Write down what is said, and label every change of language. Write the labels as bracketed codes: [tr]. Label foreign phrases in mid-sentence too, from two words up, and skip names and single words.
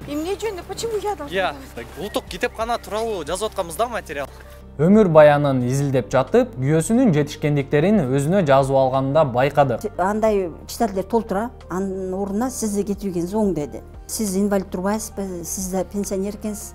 [ky] Эмне жөнүндө? [ru] Почему я должна? [ky] Улуттук китепкана тууралуу жазып атканбыз да материал. Өмүр баянын изилдеп жатып, күйөөсүнүн жетишкендиктерин өзүнө жазып алганында байкадык. Андай читательдер толтура, анын ордуна сиз кетүүгениз оң деди. Сиз инвалид турбайсызбы, сиз да пенсионер экенсиз.